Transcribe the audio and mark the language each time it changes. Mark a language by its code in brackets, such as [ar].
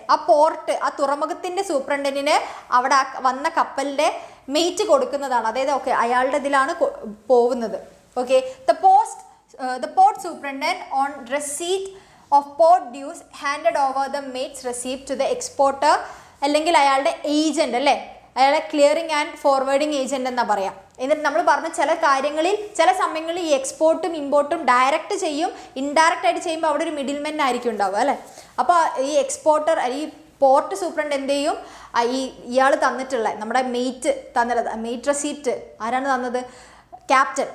[ml] ആ പോർട്ട്, ആ തുറമുഖത്തിൻ്റെ സൂപ്രണ്ടന്റിന് അവിടെ വന്ന കപ്പലിൻ്റെ മെയ്റ്റ് കൊടുക്കുന്നതാണ്. അതായത് ഓക്കെ അയാളുടെ ഇതിലാണ് പോകുന്നത്. [en] okay, the port superintendent on receipt of port dues handed over the mate's receipt to the exporter [ml] അല്ലെങ്കിൽ അയാളുടെ ഏജന്റ് അല്ലേ, അയാളെ ക്ലിയറിംഗ് ആൻഡ് ഫോർവേഡിങ് ഏജന്റ് എന്നാ പറയാം. എന്നിട്ട് നമ്മൾ പറഞ്ഞ ചില സമയങ്ങളിൽ ഈ എക്സ്പോർട്ടും ഇമ്പോർട്ടും ഡയറക്റ്റ് ചെയ്യും, ഇൻഡയറക്റ്റ് ആയിട്ട് ചെയ്യുമ്പോൾ അവിടെ ഒരു മിഡിൽമെൻ ആയിരിക്കും ഉണ്ടാവുക അല്ലേ. അപ്പോൾ ഈ എക്സ്പോർട്ടർ ഈ പോർട്ട് സൂപ്രണ്ട് എന്ത് ചെയ്യും, ഇയാൾ തന്നിട്ടുള്ള നമ്മുടെ മെയ്റ്റ് റെസീപ്റ്റ് ആരാണ് തന്നത്, ക്യാപ്റ്റൻ.